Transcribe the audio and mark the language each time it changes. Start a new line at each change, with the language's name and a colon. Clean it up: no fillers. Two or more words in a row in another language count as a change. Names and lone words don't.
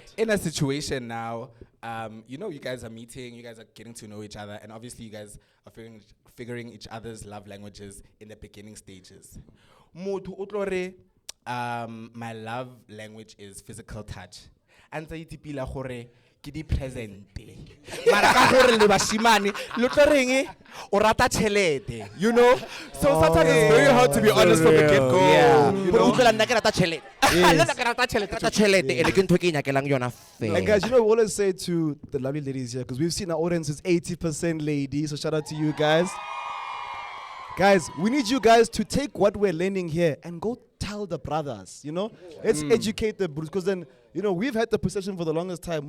English: In a situation now, you know, you guys are meeting, you guys are getting to know each other, and obviously you guys are figuring each other's love languages in the beginning stages. My love language is physical touch. And say
Northern Sotho: tipila gore ke di present. Mara ka gore le bashimane lo tlo reng o rata chelete,
English: you know? So sometimes it's very hard to be honest from the get-go. Yeah. You know?
Northern Sotho: Nna ke rata chelete. Nna ke rata chelete. Ene ke ntho e ke nyakelang yona fela.
English: And guys, you know, we always say to the lovely ladies here, because we've seen our audience is 80% ladies, so shout out to you guys. Guys, we need you guys to take what we're learning here and go tell the brothers, you know? Let's educate the brothers, because then, you know, we've had the perception for the longest time.